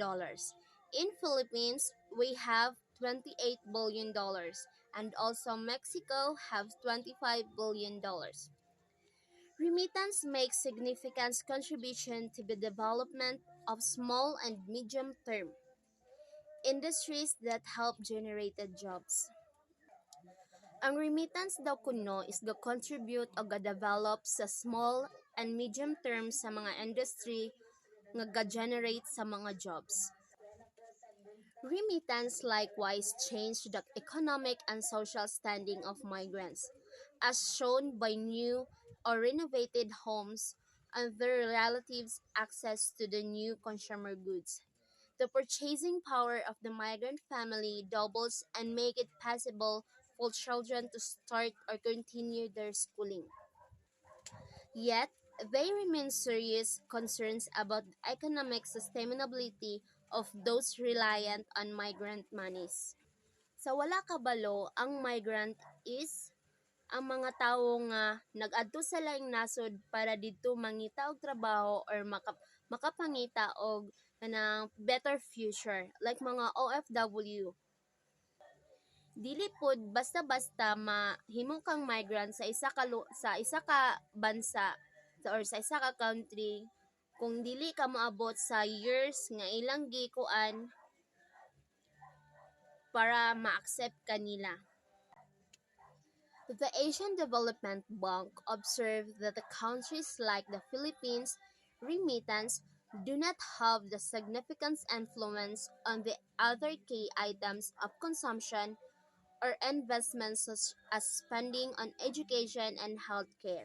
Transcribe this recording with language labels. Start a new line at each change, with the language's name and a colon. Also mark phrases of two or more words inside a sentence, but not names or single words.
English: In Philippines, we have $28 billion, and also Mexico have $25 billion. Remittance makes significant contribution to the development of small and medium-term industries that help generated jobs.
Cebuano: Ang remittance daw kuno is ga-contribute o ga-develop sa
English: small and medium term
Cebuano: sa mga industry nga ga-generate sa mga jobs.
English: Remittance likewise changed the economic and social standing of migrants, as shown by new or renovated homes and their relatives' access to the new consumer goods. The purchasing power of the migrant family doubles and make it possible for children to start or continue their schooling. Yet, they remain serious concerns about the economic sustainability of those reliant on migrant monies.
Cebuano: Sa wala kabalo, ang migrant is ang mga tawo nga nag-adto sa laing nasod para didto mangita og trabaho or makapangita og kanang
English: better future like
Cebuano: mga OFW. Dili pod basta-basta mahimo kang migrant sa isa ka bansa or sa isa ka country kung dili ka moabot sa years nga ilang gikuan para ma-accept kanila.
English: The Asian Development Bank observed that the countries like the Philippines remittance do not have the significant influence on the other key items of consumption or investments such as spending on education and healthcare.